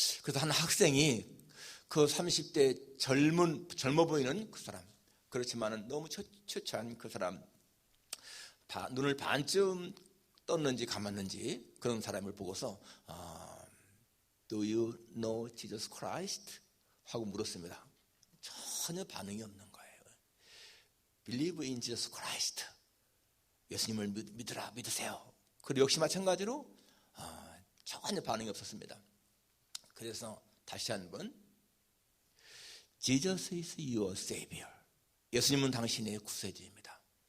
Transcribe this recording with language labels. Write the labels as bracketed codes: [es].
[ko] 그래서 한 학생이 그 30대 젊어 보이는 그 사람, 그렇지만은 너무 처처한 그 사람, 눈을 반쯤 떴는지 감았는지 그런 사람을 보고서 Do you know Jesus Christ? 하고 물었습니다. 전혀 반응이 없는 거예요. [en] Believe in Jesus Christ. [ko] 예수님을 믿으세요. 그리고 역시 마찬가지로 전혀 반응이 없었습니다. [en] 그래서 다시 한번 Jesus is your Savior. [ko] 예수님은 당신의 구세주입니다.